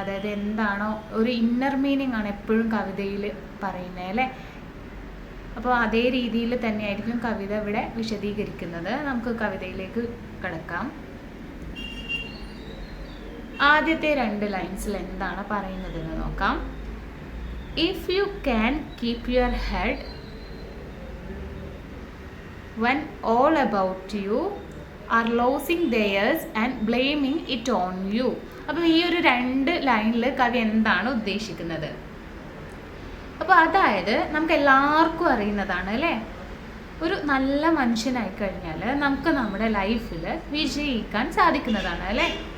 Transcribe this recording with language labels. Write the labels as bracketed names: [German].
[Malayalam] അതായത് എന്താണോ ഒരു ഇന്നർ മീനിങ് ആണ് എപ്പോഴും കവിതയിൽ പറയുന്നത് അല്ലേ. അപ്പോൾ അതേ രീതിയിൽ തന്നെയായിരിക്കും കവിത ഇവിടെ വിശദീകരിക്കുന്നത്. നമുക്ക് കവിതയിലേക്ക് കടക്കാം. ആദ്യത്തെ 2 ലൈൻസിൽ എന്താണ് പറയുന്നതെന്ന് നോക്കാം. [English] If you can keep your head when all about you are losing theirs and blaming it on you. [Malayalam] അപ്പോൾ ഈ ഒരു 2 ലൈനിൽ കവി എന്താണ് ഉദ്ദേശിക്കുന്നത്? അപ്പോൾ അതായത് നമുക്ക് എല്ലാവർക്കും അറിയുന്നതാണ് അല്ലേ, ഒരു നല്ല മനുഷ്യനായി കഴിഞ്ഞാൽ നമുക്ക് നമ്മുടെ ലൈഫിൽ വിജയിക്കാൻ സാധിക്കുന്നതാണ് അല്ലേ.